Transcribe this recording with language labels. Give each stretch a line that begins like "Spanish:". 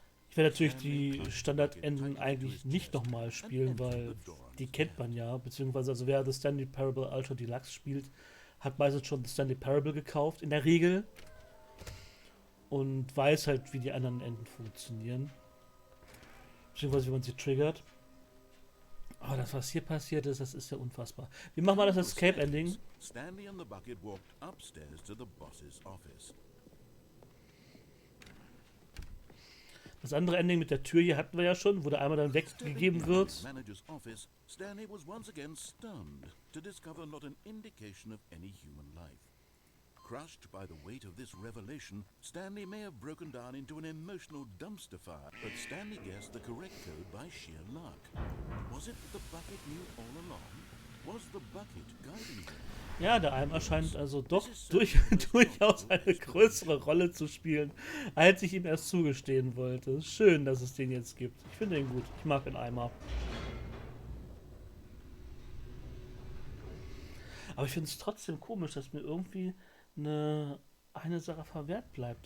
German: Ich werde natürlich die Standardenden eigentlich nicht nochmal spielen, weil die kennt man ja, beziehungsweise also wer The Stanley Parable Ultra Deluxe spielt, hat meistens schon The Stanley Parable gekauft, in der Regel. Und weiß halt, wie die anderen Enden funktionieren. Beziehungsweise wie man sie triggert. Aber das, was hier passiert ist, das ist ja unfassbar. Wie machen wir das Escape-Ending?
English: Stanley and the bucket walked upstairs to the boss's office.
German: Das andere Ending mit der Tür hier hatten wir ja schon, wo der Eimer dann weggegeben wird.
English: Stanley was once again stunned to discover not an indication of any human life. Crushed by the weight of this revelation, Stanley may have broken down into an emotional dumpster fire, but Stanley guessed the correct code by sheer luck. Was it that the bucket knew all along? Was the bucket guiding him?
German: Ja, der Eimer scheint also doch durchaus eine größere Rolle zu spielen, als ich ihm erst zugestehen wollte. Schön, dass es den jetzt gibt. Ich finde ihn gut. Ich mag den Eimer. Aber ich finde es trotzdem komisch, dass mir irgendwie eine Sache verwehrt bleibt.